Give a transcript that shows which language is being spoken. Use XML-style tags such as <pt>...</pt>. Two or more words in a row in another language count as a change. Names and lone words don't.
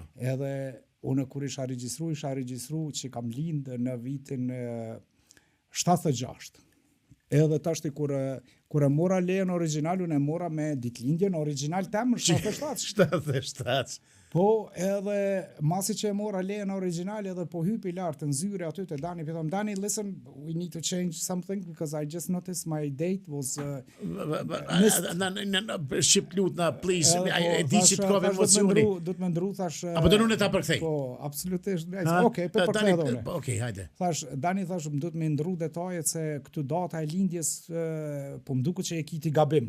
<sq>Edhe unë kur isha regjistru që kam lindë në vitin 76. Edhe tashti kur e mora lejen original, unë e mora me ditlindjen original temë 77. 77. Po, edhe masi që e mora lejen original edhe po hypi lartë në zyre aty të Dani, pëtëm, Dani,</sq> <en>listen, we need to change something because I just noticed my date was</en> <sq>shqip lut na, please, e di që të kove emocioni. Du të me ndru, thash... Apo të nune ta përkthej? Po, absolutisht. Okej, përkthej edhe une. Okej, hajde. Dani thash, më du të me ndru detajet se këtu data e lindjes, po më duku që e kiti gabim.</sq>